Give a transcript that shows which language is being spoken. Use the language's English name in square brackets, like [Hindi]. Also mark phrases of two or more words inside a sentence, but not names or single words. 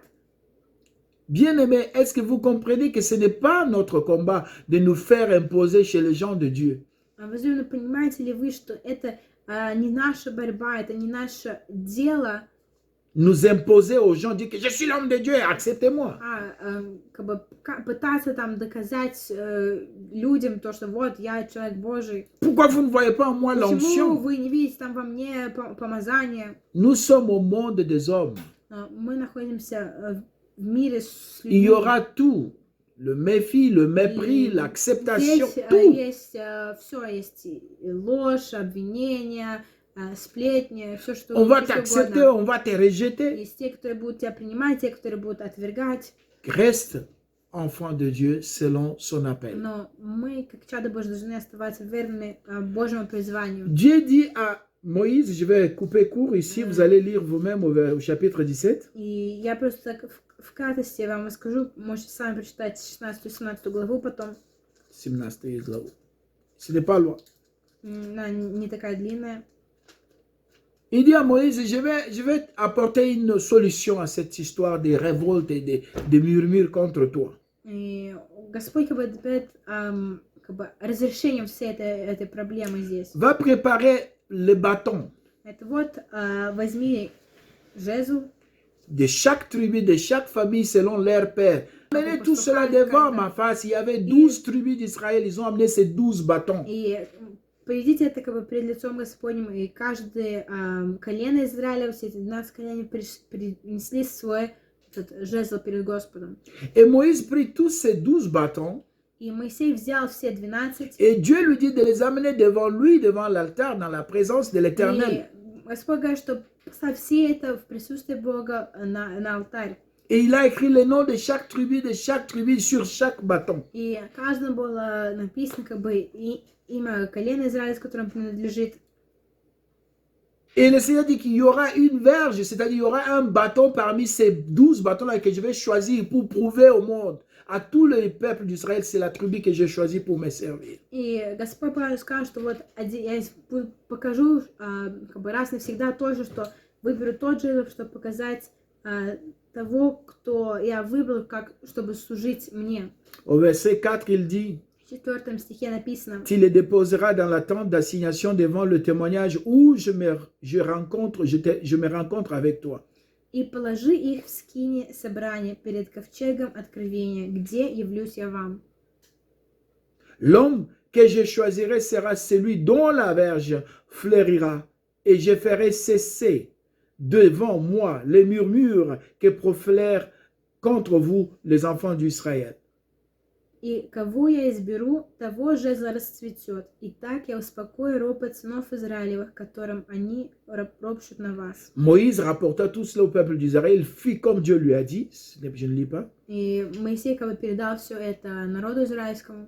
[French] Bien-aimés, est-ce que vous comprenez que ce n'est pas notre combat de nous faire imposer chez les gens de Dieu? [Russian] Возможно, понимаете ли вы, что это не наша борьба, это не наше дело. [French] Nous imposer aux gens, dire que je suis l'homme de Dieu, acceptez-moi. [Russian] Как бы пытаться там доказать людям то, что вот я человек Божий. [French] Pourquoi vous ne voyez pas en moi [Russian] Почему [French] l'onction? [Russian] вы не видите там во мне помазание? [French] Nous sommes au monde des hommes. [Russian] Мы находимся в мире с [French] Il y [Russian] людьми. [French] aura tout. Le méfie, le mépris, l'acceptation, [Russian] Здесь [French] tout. [Russian] есть все, есть и ложь, обвинения, сплетни, все что [French] On va [Russian] всё [French] t'accepter, [Russian] угодно. [French] on va te rejeter. [Russian] Есть те, которые будут тебя принимать, те, которые будут отвергать. [French] Reste enfant de Dieu selon son appel. [Russian] Но мы, как чада Божьи, должны оставаться верными Божьему призванию. [French] Dieu dit à Moïse, je vais couper court ici, vous allez lire vous-même au chapitre 17. [Russian] И я просто так в кратости вам расскажу, можете сами прочитать 16-17 главу потом. 17 главу. [French] Ce n'est pas loin. [Russian] Она не такая длинная. [French] Il dit à Moïse, je vais apporter une solution à cette histoire des révoltes et des murmures contre toi. [Russian] И Господь как бы дает как бы разрешение всей этой проблемы здесь. [French] Va préparer le bâton [Russian] Это вот возьми жезл. [French] de chaque tribu, de chaque famille selon leur père. Amenez tout cela devant ma face. Il y avait 12 tribus d'Israël. Ils ont amené ces 12 bâtons. [Russian] И поведите это как бы перед лицом Господним. И каждое колено Израиля, все эти 12 коленей принесли свой этот жезл перед Господом. [French] Et Moïse prit tous ces 12 bâtons. [Russian] И Моисей взял все 12. [French] Et Dieu lui dit de les amener devant lui, devant l'altar, dans la présence de [Russian] И [French] l'Éternel. [Russian] Господь говорит, что поставь все это в присутствии Бога на алтарь. [French] Et il a écrit le nom de chaque tribu sur chaque bâton. [Russian] И каждому было написано как бы имя колена Израиля, которому принадлежит. [French] Et le Seigneur dit qu'il y aura une verge, c'est-à-dire il y aura un bâton parmi ces 12 bâtons-là que je vais choisir pour prouver au monde, à tous les peuples d'Israël, c'est la tribu que j'ai choisie pour me servir. [Russian] И Господь сказал, что вот я покажу как бы раз навсегда тоже, что выберу тот же, чтобы показать того, кто я выбрал, как, чтобы служить мне. [French] Au verset 4, il dit, [Russian] В 4 стихе написано: [French] tu les déposeras dans la tente d'assignation devant le témoignage où je me rencontre avec toi. [Russian] И положи их в скине собрания перед ковчегом откровения, где явлюсь я вам. [French] L'homme que je choisirai sera celui dont la verge fleurira, et je ferai cesser devant moi les murmures que profèrent contre vous les enfants d'Israël. [Russian] И кого я изберу, того жезл расцветет, и так я успокою ропот сынов Израилевых, которым они ропщут на вас. [French] Moïse rapporta tout cela au peuple d'Israël, fit comme Dieu lui a dit, je ne lis pas, [Russian] И Моисей как бы передал все это народу израильскому.